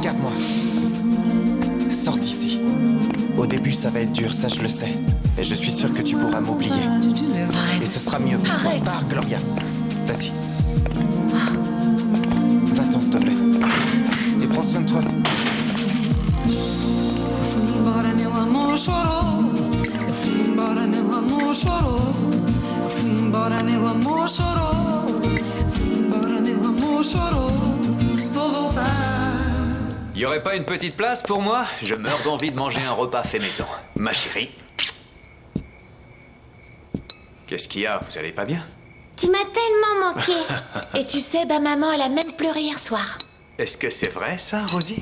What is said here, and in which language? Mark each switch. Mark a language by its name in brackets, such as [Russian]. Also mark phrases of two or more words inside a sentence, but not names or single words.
[French] regarde-moi. Sors d'ici. Au début, ça va être dur, ça je le sais. Mais je suis sûr que tu pourras m'oublier. Arrête. Et ce sera mieux pour toi. Arrête. Pars, Gloria. Vas-y. Va-t'en, s'il te plaît. Et prends soin de toi. [Portuguese] Fui embora, meu amor chorou. Eu fui embora, meu amor chorou. Eu fui embora, meu amor chorou. Fui embora, meu amor chorou. Vou voltar. [French] Y aurait pas une petite place pour moi? Je meurs d'envie de manger un repas fait maison. Ma chérie. Qu'est-ce qu'il y a? Vous allez pas bien? Tu m'as tellement manqué. Et tu sais, maman, elle a même pleuré hier soir. Est-ce que c'est vrai, ça, Rosie?